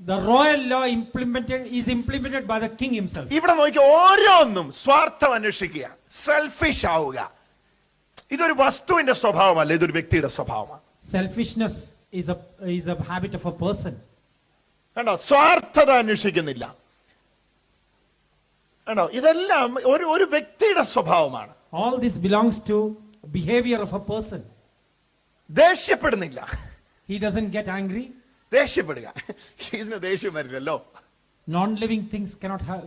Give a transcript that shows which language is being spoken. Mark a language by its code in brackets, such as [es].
[en] The royal law is implemented by the king himself. [ml] ഇവിടെ നോക്കി ഓരോന്നും സ്വാർത്ഥം അന്വേഷിക്കുക, സെൽഫിഷ് ആവുക. ഇതൊരു വസ്തുവിന്റെ സ്വഭാവമല്ല, ഇതൊരു വ്യക്തിയുടെ സ്വഭാവമാണ്. [en] Selfishness is a habit of a person. [ml] കണ്ടോ, സ്വാർത്ഥത അന്വേഷിക്കുന്നില്ല. കണ്ടോ, ഇതെല്ലാം ഒരു വ്യക്തിയുടെ സ്വഭാവമാണ്. [en] All this belongs to behavior of a person. [ml] ദേഷ്യപ്പെടുന്നില്ല. [en] He doesn't get angry. [ml] ദേഷ്യപ്പെടുക, ഇതിന് ദേഷ്യം വരില്ലല്ലോ. [en] Non-living things cannot have.